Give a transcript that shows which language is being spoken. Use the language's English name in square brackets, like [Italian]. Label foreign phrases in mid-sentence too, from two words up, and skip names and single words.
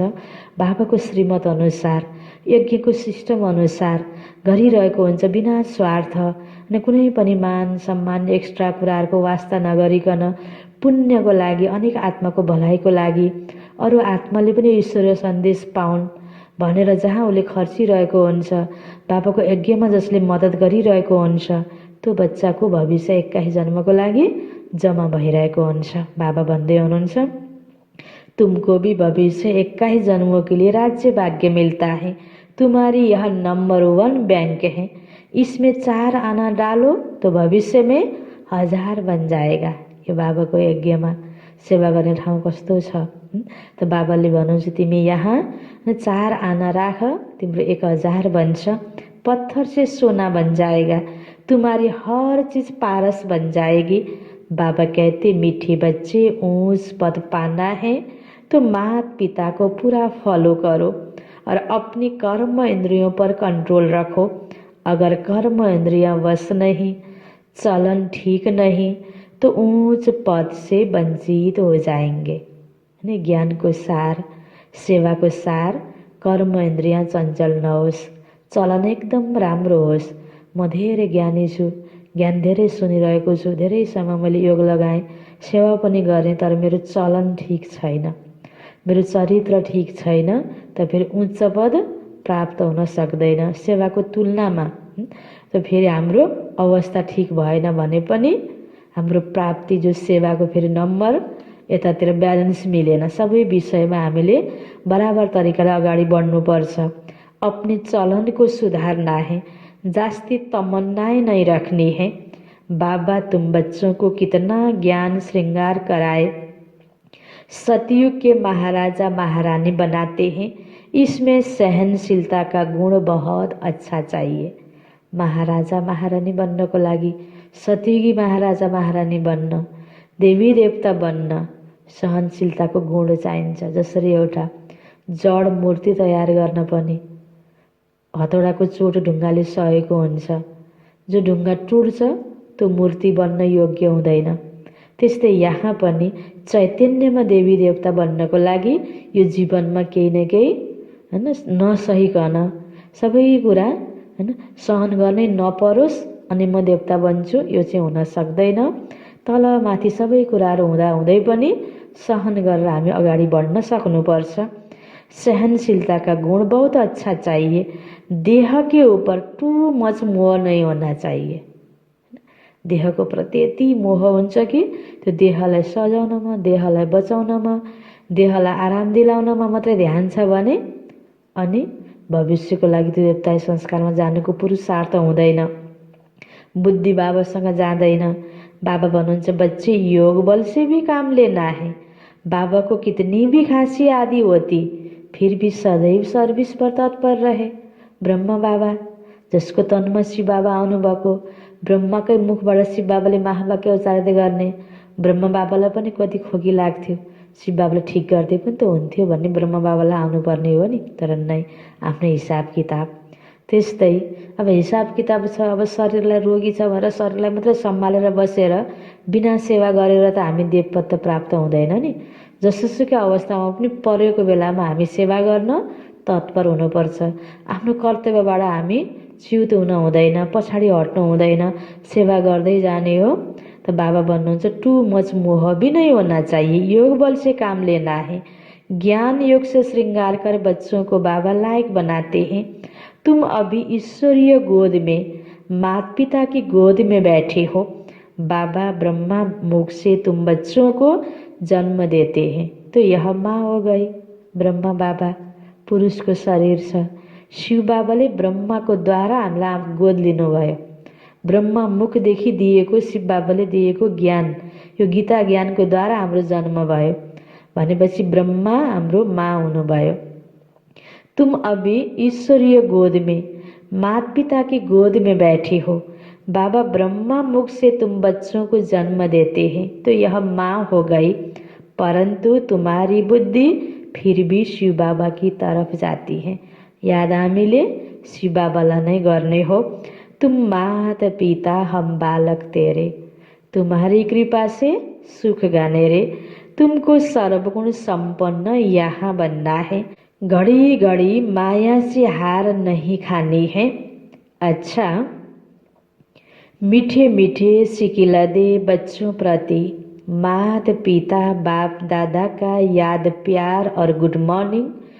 [Nepali] बाबाको श्रीमत अनुसार यज्ञको सिस्टम अनुसार गरिरहेको हुन्छ, बिना स्वार्थ अनि कुनै पनि मान सम्मान एक्स्ट्रा कुराहरूको वास्ता नगरिकन पुण्यको लागि, अनेक आत्माको भलाइको लागि, अरू आत्माले पनि ईश्वरीय सन्देश पाउन् भनेर जहाँ उसले खर्चिरहेको हुन्छ, बाबाको यज्ञमा जसले मद्दत गरिरहेको हुन्छ, त्यो बच्चाको भविष्य 21 जन्मको लागि जम्मा भइरहेको हुन्छ। बाबा भन्दै हुनुहुन्छ, [Hindi] तुमको भी भविष्य 21 जन्मों के लिए राज्य भाग्य मिलता है। तुम्हारी यह नंबर 1 बैंक है, इसमें 4 आना डालो तो भविष्य में 1000 बन जाएगा। [Nepali] यो बाबाको यज्ञमा सेवा गर्ने ठाउँ कस्तो छ। त बाबाले भन्नुहुन्छ, तिमी यहाँ 4 आना राख, तिम्रो 1000 बन्छ। [Hindi] पत्थर से सोना बन जाएगा, तुम्हारी हर चीज पारस बन जाएगी। बाबा कहते, मीठे बच्चे, ऊंच पद पाना है तो माता पिता को पूरा फॉलो करो और अपनी कर्म इंद्रियों पर कंट्रोल रखो। अगर कर्म इंद्रियां वश नहीं, चलन ठीक नहीं, तो ऊंच पद से वंचित हो जाएंगे। [Nepali] ज्ञान को सार, सेवा को सार, कर्म इंद्रियां चञ्चल नहोस्, चलन एकदम राम्रो होस्। म धेरै ज्ञानी छु, ज्ञान धेरै सुनिरहेको छु, धेरै समय मैले योग लगाएँ, सेवा पनि गरेँ, तर मेरो चलन ठीक छैन, मेरो चरित्र ठीक छैन, त फेरि उच्च पद प्राप्त हुन सक्दैन। सेवाको तुलनामा त फेरि हाम्रो अवस्था ठीक भएन भने पनि हाम्रो प्राप्ति जो सेवाको फेरि नम्बर यतातिर ब्यालेन्स मिलेन। सबै विषयमा हामीले बराबर तरिकाले अगाडि बढ्नुपर्छ। [Hindi] अपने चलन को सुधारना है, जास्ती तमन्नाएं नहीं रखनी है। बाबा तुम बच्चों को कितना ज्ञान श्रृंगार कराए, सतयुग के महाराजा महारानी बनाते हैं, इसमें सहनशीलता का गुण बहुत अच्छा चाहिए। [Nepali] महाराजा महारानी बन्नको लागि, सतयुगी महाराजा महारानी बन्न, देवी देवता बन्न सहनशीलताको गुण चाहिन्छ। जसरी एउटा जड मूर्ति तयार गर्न पनि हतौडाको चोट ढुङ्गाले सहेको हुन्छ, जो ढुङ्गा टुट्छ त्यो मूर्ति बन्न योग्य हुँदैन। त्यस्तै यहाँ पनि चैतन्यमा देवी देवता बन्नको लागि यो जीवनमा केही न केही नसहिकन सबै कुरा सहन गर्नै नपरोस् अनि म देवता बन्छु, यो चाहिँ हुन सक्दैन। तल माथि सबै कुराहरू हुँदा हुँदै पनि सहन गरेर हामी अगाडि बढ्न सक्नुपर्छ। [Hindi] सहनशीलता का गुण बहुत अच्छा चाहिए, देह के ऊपर [English] too much [Hindi] मोह नहीं होना चाहिए। [Nepali] देहको प्रति यति मोह हुन्छ कि त्यो देहलाई सजाउनमा, देहलाई बचाउनमा, देहलाई आराम दिलाउनमा मात्रै ध्यान छ भने अनि भविष्यको लागि त्यो देवताई संस्कारमा जानुको पुरुषार्थ हुँदैन, बुद्धि बाबासँग जाँदैन। बाबा भन्नुहुन्छ, [Hindi] बच्चे योग बल से भी काम लेना है। बाबा को कितनी भी खांसी आदि होती फिर भी सदैव सर्भिस पर तत्पर रहे। [Nepali] ब्रह्म बाबा जसको तनमा शिव बाबा आउनुभएको, ब्रह्मकै मुखबाट शिव बाबाले महावाक्य उच्चारित गर्ने। ब्रह्म बाबालाई पनि कति खोकी लाग्थ्यो, शिव बाबाले ठिक गर्दै पनि त हुन्थ्यो भन्ने ब्रह्म बाबालाई आउनुपर्ने हो नि, तर नै आफ्नै हिसाब किताब। त्यस्तै अब हिसाब किताब छ, अब शरीरलाई रोगी छ भनेर शरीरलाई मात्रै सम्हालेर बसेर बिना सेवा गरेर त हामी देवपद प्राप्त हुँदैन नि। जसोसुकै अवस्थामा पनि परेको बेलामा हामी सेवा गर्न तत्पर हुनुपर्छ। आफ्नो कर्तव्यबाट हामी च्युत हुन हुँदैन, पछाडि हट्नु हुँदैन, सेवा गर्दै जाने हो। [Hindi] तो [Nepali] बाबा भन्नुहुन्छ, [English] too much [Hindi] मोह भी नहीं होना चाहिए, योग बल से काम लेना है। ज्ञान योग से श्रृंगार कर बच्चों को बाबा लायक बनाते हैं। तुम अभी ईश्वरीय गोद में, माता पिता की गोद में बैठे हो। बाबा ब्रह्मा मुख से तुम बच्चों को जन्म देते हैं। तो यह माँ हो गई, [Nepali] ब्रह्मा बाबा पुरुषको शरीर छ। शिव बाबाले ब्रह्माको द्वारा हामीलाई गोद लिनुभयो। ब्रह्मा मुखदेखि दिएको शिव बाबाले दिएको ज्ञान, यो गीता ज्ञानको द्वारा हाम्रो जन्म भयो भनेपछि ब्रह्मा हाम्रो माँ हुनुभयो। [Hindi] तुम अभी ईश्वरीय गोद में, माता पिता की गोद में बैठे हो। बाबा ब्रह्मा मुख से तुम बच्चों को जन्म देते हैं। तो यह माँ हो गई, परंतु तुम्हारी बुद्धि फिर भी शिव बाबा की तरफ जाती है। [Nepali] याद हामीले शिव बाबालाई नै गर्ने हो। [Hindi] तुम माता पिता हम बालक तेरे, तुम्हारी कृपा से सुख गाने रे। तुमको सर्वगुण संपन्न यहाँ बनना है। घड़ी घड़ी माया से हार नहीं खानी है। अच्छा, मीठे मीठे सिकिलदे बच्चों प्रति माता पिता बाप दादा का याद प्यार और [English] good morning.